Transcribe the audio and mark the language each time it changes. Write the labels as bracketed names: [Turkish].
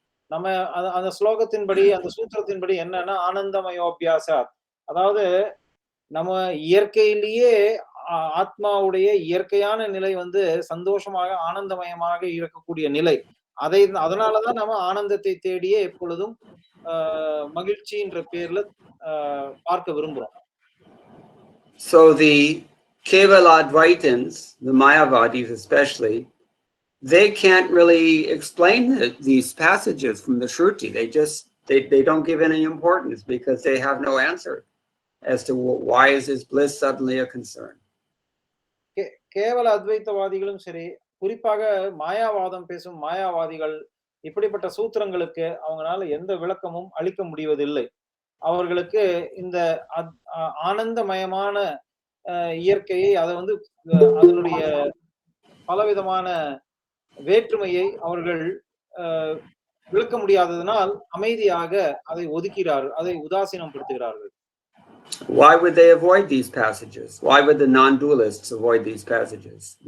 [Tamil] நம்ம அந்த ஸ்லோகத்தின்படி, அந்த சூத்திரத்தின்படி என்னன்னா ஆனந்தமயோபியாசாத், அதாவது நம்ம இயற்கையிலேயே ஆத்மாவுடைய இயற்கையான நிலை வந்து சந்தோஷமாக ஆனந்தமயமாக இருக்கக்கூடிய நிலை. அதனாலதான் நம்ம ஆனந்தத்தை தேடியே எப்பொழுதும் மகிழ்ச்சின்ற பேர்ல பார்க்க விரும்புறோம். [English] So the Kevala Advaitins, the Mayavadis especially, they can't really explain these passages from the Shruti. They don't give any importance because they have no answer as to why is this bliss suddenly a concern. [Tamil] கேவல அத்வைத்தவாதிகளும் சரி, குறிப்பாக மாயாவாதம் பேசும் மாயாவாதிகள் இப்படிப்பட்ட சூத்திரங்களுக்கு அவங்களால எந்த விளக்கமும் அளிக்க முடிவதில்லை. அவர்களுக்கு இந்த ஆனந்தமயமான இயற்கையை, அதை வந்து அதனுடைய பலவிதமான வேற்றுமையை அவர்கள் விளக்க முடியாததனால் அமைதியாக அதை ஒதுக்கிறார்கள், அதை உதாசீனப்படுத்துகிறார்கள். [English] Why would they avoid these passages? Why would the non-dualists avoid these passages?